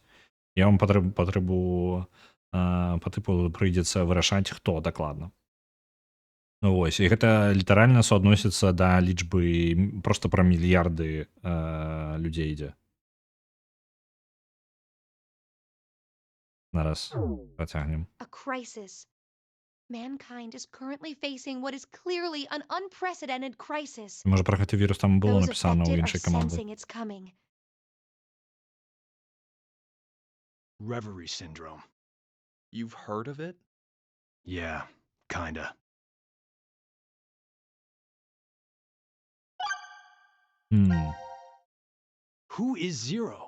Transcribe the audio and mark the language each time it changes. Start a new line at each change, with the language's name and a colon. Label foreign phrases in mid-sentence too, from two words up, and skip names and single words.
Belarusian: Я вам па тыпу прыйдзецца вырашаць, хто дакладна. Вось, і гэта літаральна суадносіцца да лічбы проста пра мільярды людзей ідзе. Зараз працягнем.
English: A crisis. Mankind is currently facing what is clearly an unprecedented crisis.
Belarusian: Можа, пра гэты вірус там было
English: Those
Belarusian: напісана ў
English: affected are
Belarusian: іншай каманды.
English: sensing it's coming. Reverie syndrome. You've heard of it? Yeah, kinda. Who is Zero?